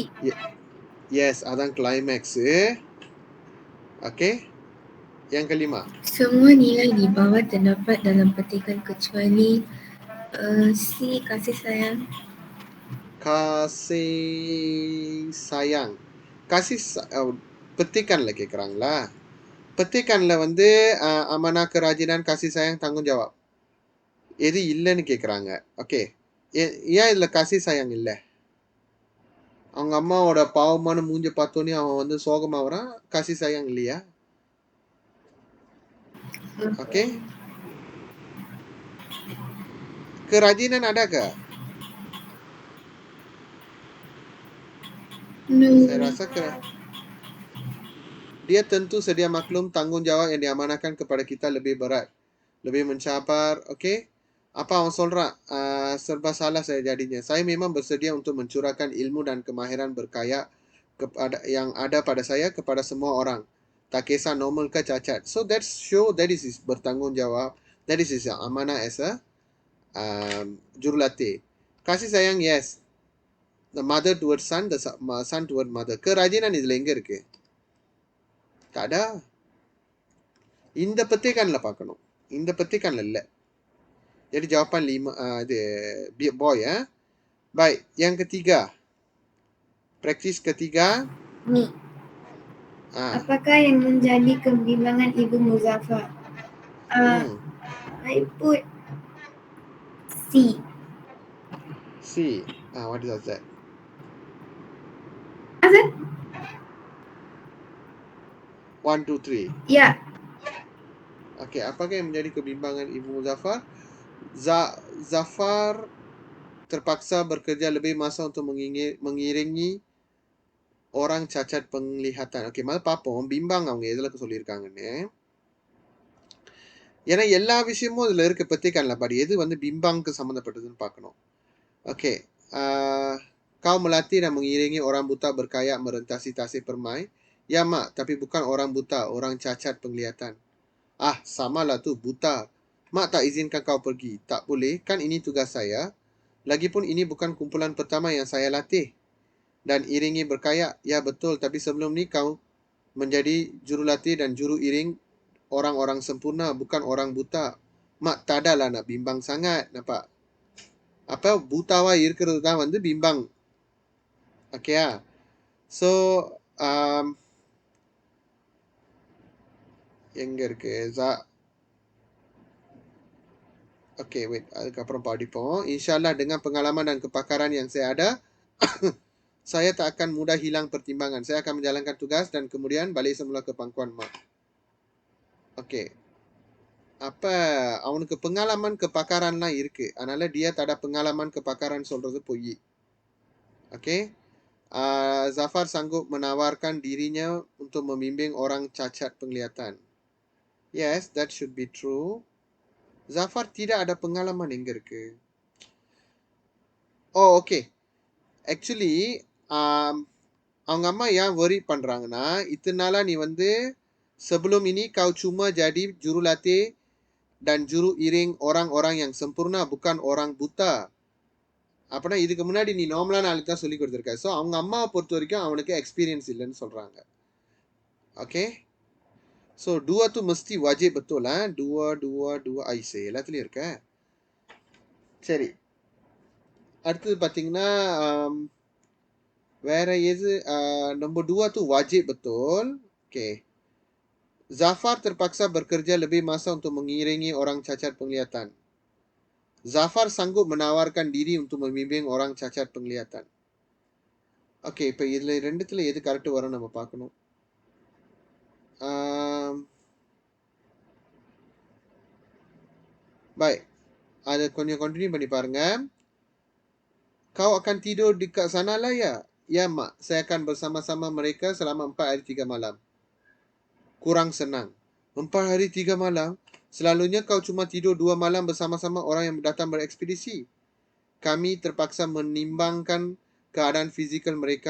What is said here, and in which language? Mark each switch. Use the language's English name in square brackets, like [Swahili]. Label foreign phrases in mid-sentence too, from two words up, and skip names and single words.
[English] Yes, adan climax. Okey. [Malay] Yang kelima. Semua nilai di bawah terdapat dalam petikan kecuali C. Kasih sayang. Kasih sayang. [Tamil] Petikanlah கேக்குறாங்களா? petikanல வந்து [Malay] amanah kerajinan kasih sayang tanggungjawab. [Tamil] எது இல்லைன்னு கேக்குறாங்க. ஓகே. ஏன் இதுல [Malay] kasih sayang [Tamil] இல்ல? அவங்க அம்மாவோட பாவமான மூஞ்ச பார்த்தோன்னே அவன் வந்து சோகமா வரான். [Malay] kasih sayang [Tamil] இல்லையா? ஓகே. [Malay] Kerajinan ada ke? [English] No. [Malay] Saya rasa dia tentu sedia maklum tanggungjawab yang diamanahkan kepada kita lebih berat. Lebih mencabar. Okey. Apa orang சொல்றான்? Serba salah saya jadinya. Saya memang bersedia untuk mencurahkan ilmu dan kemahiran berkayak kepada yang ada pada saya kepada semua orang. Tak kisah normal ke cacat. [English] So that's show that is his bertanggungjawab. That is his amanah as a jurulatih. [Malay] Kasih sayang, [English] yes. The mother towards son, the son towards mother. [Tamil] Kerajinan இதுல எங்க இருக்கு? [Malay] Tak ada. [Tamil] இந்த petikanல பார்க்கணும். இந்த petikanல இல்ல. [Malay] Jadi jawapan 5 இது boy Baik, yang ketiga. Praktis ketiga. Ni. Apakah yang menjadi kebimbangan Ibu Muzaffar? [English] I put C. C. What is that? [Malay] Apa? 1, 2, 3. Ya. Okey, apakah yang menjadi kebimbangan Ibu Muzaffar? Zafar terpaksa bekerja lebih masa untuk mengiringi orang cacat penglihatan. [Tamil] ஓகே முதல்ல பார்ப்போம் பிம்பாங்க அவங்க எதில் சொல்லியிருக்காங்கன்னு. ஏன்னா எல்லா விஷயமும் இதில் இருக்க petikanல பட் எது வந்து பிம்பாங்க்கு சம்மந்தப்பட்டதுன்னு பார்க்கணும். [Malay] Okey. Kau melatih dan mengiringi orang buta berkayak merentasi Tasik Permai. Ya mak, tapi bukan orang buta, orang cacat penglihatan. Samalah tu, buta. Mak tak izinkan kau pergi. Tak boleh, kan ini tugas saya. Lagipun ini bukan kumpulan pertama yang saya latih. Dan iringi berkayak. Ya betul, tapi sebelum ni kau menjadi jurulatih dan juru iring orang-orang sempurna, bukan orang buta. Mak tak adalah nak bimbang sangat, nampak? [Tamil] Apa butawa இருக்கிறது தான் வந்து பிம்பம். ஓகேயா? ஸோ எங்க இருக்கு? [English] Okey, wait. [Tamil] அதுக்கப்புறம் படிப்போம். [Malay] InsyaAllah dengan pengalaman dan kepakaran yang saya ada, saya tak akan mudah hilang pertimbangan. Saya akan menjalankan tugas dan kemudian balik semula ke pangkuan mak. [Tamil] Okey. Apa அவனுக்கு [Malay] pengalaman kepakaran [Tamil] லாம் இருக்கு. அதனால [Malay] dia tak ada pengalaman kepakaran [Tamil] சொல்றது பொய். [Malay] Okey. Zafar sanggup menawarkan dirinya untuk membimbing orang cacat penglihatan. [English] Yes, that should be true. Zafar [Malay] tidak ada pengalaman [Tamil] எங்க இருக்கு? [English] Okay. Actually, [Tamil] அவங்க அம்மா ஏன் worry பண்றாங்கன்னா, இத்தனை நாளா நீ வந்து [Malay] sebelum ini kau cuma jadi jurulatih dan juru iring orang-orang yang sempurna, bukan orang buta. [Tamil] அப்பனா இதுக்கு முன்னாடி நீ நார்மலான ஆளுக்கு தான் சொல்லி கொடுத்துருக்க. ஸோ அவங்க அம்மாவை பொறுத்த வரைக்கும் அவனுக்கு எக்ஸ்பீரியன்ஸ் இல்லைன்னு சொல்றாங்க. [English] Okay. So [Malay] dua tu mesti wajib betul dua [Tamil] ஐசே எல்லாத்துலயும் இருக்க. சரி, அடுத்தது பார்த்தீங்கன்னா வேற எது? [Malay] nombor 2 tu wajib betul. Okay. Zafar terpaksa bekerja lebih masa untuk mengiringi orang cacat penglihatan. Zafar sanggup menawarkan diri untuk membimbing orang cacat penglihatan. [Tamil] Okay, இப்போ இதுல ரெண்டுத்துல எது கரெக்ட் வரும் நம்ம பார்க்கணும். [Malay] Baik. [Tamil] அதை கொஞ்சம் கண்டினியூ பண்ணி பாருங்க. [Malay] Kau akan tidur dekat sana lah ya? Ya mak, saya akan bersama-sama mereka selama 4 hari 3 malam. Kurang senang. 4 hari 3 malam, selalunya kau cuma tidur 2 malam bersama-sama orang yang datang berekspedisi. Kami terpaksa menimbangkan keadaan fizikal mereka.